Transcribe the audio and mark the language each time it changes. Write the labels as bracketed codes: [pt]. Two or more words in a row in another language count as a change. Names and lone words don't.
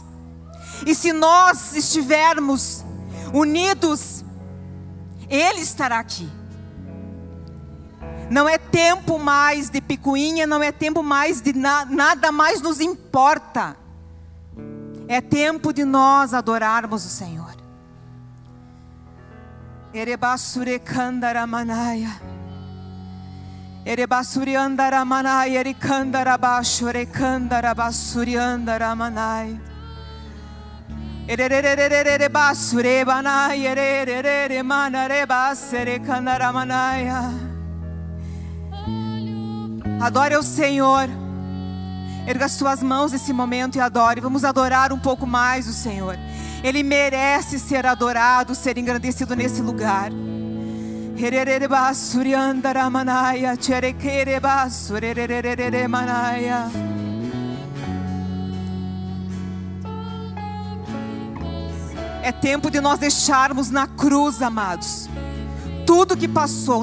[pt] E se nós estivermos unidos, Ele estará aqui. Não é tempo mais de picuinha, não é tempo mais de nada mais nos importa. É tempo de nós adorarmos o Senhor. Erebasure Kandaramanaya. Erebasuri andaramanai, erikandarabashu, rekandarabasuri andaramanai. Erererererebasure banai, ererereremanare kandaramanaya. Adore o Senhor. Erga as suas mãos nesse momento e adore. Vamos adorar um pouco mais o Senhor. Ele merece ser adorado, ser engrandecido nesse lugar. É tempo de nós deixarmos na cruz, amados, tudo que passou.